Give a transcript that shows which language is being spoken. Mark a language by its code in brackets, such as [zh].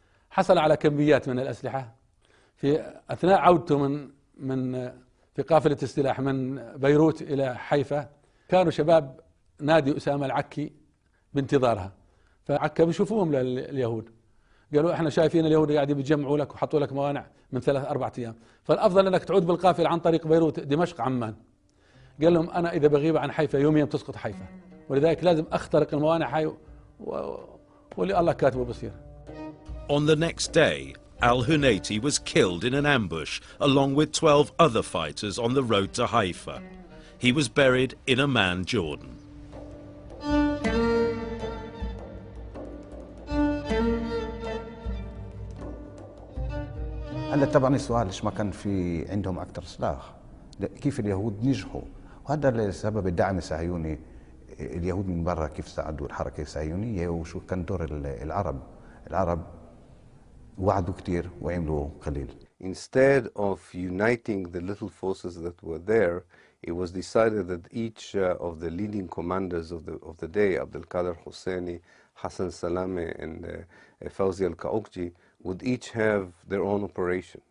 [ar] حصل على كميات من الأسلحة. في أثناء عودته في قافلة السلاح من بيروت إلى حيفا، كانوا شباب نادي أسامة العكي بانتظارها، فعكا بيشوفوهم لليهود، قالوا احنا شايفين اليهود قاعدين بيجمعوا لك وحطوا لك موانع من 3-4 أيام، فالأفضل أنك تعود بالقافلة عن طريق بيروت دمشق عمان. قال لهم أنا إذا بغيب عن حيفا يوميا تسقط حيفا، ولذلك لازم أخترق الموانع هاي واللي الله كاتبه بصير. [en] On the next day, Al-Hunayti was killed in an ambush along with 12 other fighters on the road to Haifa. He was buried in Amman, Jordan. [ar] هلا طبعا السؤال ليش ما كان في عندهم اكثر سلاح؟ كيف اليهود نجحوا؟ وهذا السبب الدعم الصهيوني اليهود من برا كيف ساعدوا الحركة الصهيونية وشو كان دور العرب وعدوا كتير وعملوا قليل. [en] Instead of uniting the little forces that were there, it was decided that each of the leading commanders of the day, Abdul Qadir Husseini, Hassan Salame, and Fawzi al-Qaukji, would each have their own operation.